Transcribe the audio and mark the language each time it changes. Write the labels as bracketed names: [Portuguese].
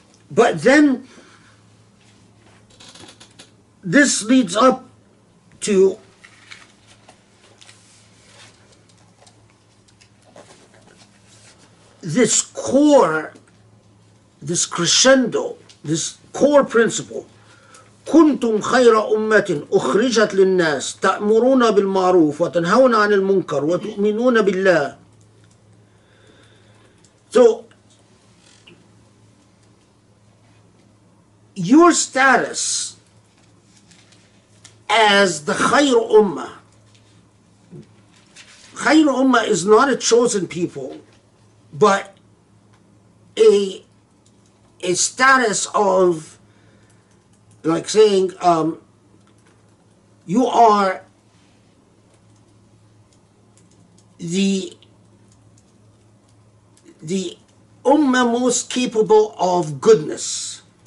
[English] But then this leads up to this core, this crescendo, this core principle. [Arabic] كنتم خير أمة أخرجت للناس تأمرون بالمعروف وتنهون عن المنكر وتؤمنون بالله. [English] So, your status as the خير أمة, خير أمة is not a chosen people, but a status of, like saying, you are the ummah most capable of goodness.